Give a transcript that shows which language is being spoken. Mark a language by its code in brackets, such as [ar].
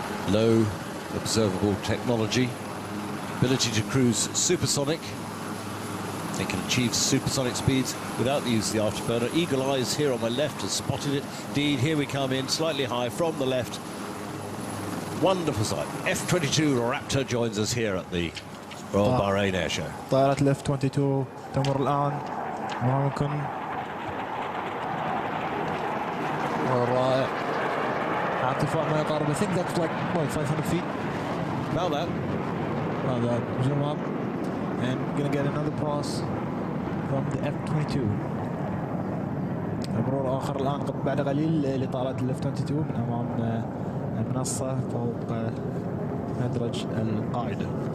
[en] Low observable technology. Ability to cruise supersonic. It can achieve supersonic speeds without the use of the afterburner. Eagle Eyes here on my left has spotted it. Indeed, here we come in slightly high from the left. Wonderful sight. F-22 Raptor joins us here at the Royal Bahrain Air Show. [ar] طائرة ال F-22 تمر الآن أمامكم. رائع. على ارتفاع ما يقارب [en] I think that's like 500 feet. About that. About that. Zoom up. And we're going to get another pass from the F-22. [ar] مرور آخر الآن بعد قليل لطائرة ال F-22 من أمام المنصة فوق مدرج القاعدة.